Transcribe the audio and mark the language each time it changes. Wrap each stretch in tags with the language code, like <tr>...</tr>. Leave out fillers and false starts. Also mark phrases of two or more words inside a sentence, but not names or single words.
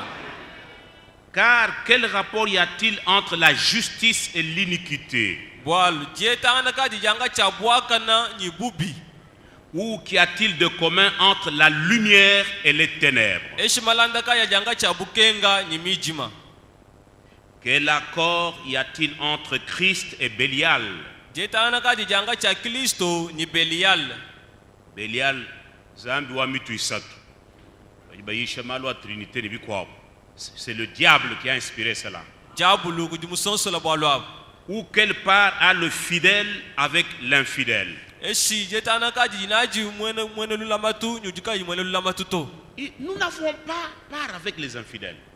<fr>Car quel rapport y a-t-il entre la justice et l'iniquité? Ou qu'y a-t-il de commun entre la lumière et les ténèbres? Quel accord y a-t-il entre Christ et Bélial?</fr> <lu>Bélial, zambi wa mitu isatu.</lu> <fr>C'est le diable qui a inspiré cela. Ou quelle part a le fidèle avec l'infidèle? Nous n'avons pas part avec les infidèles.</fr>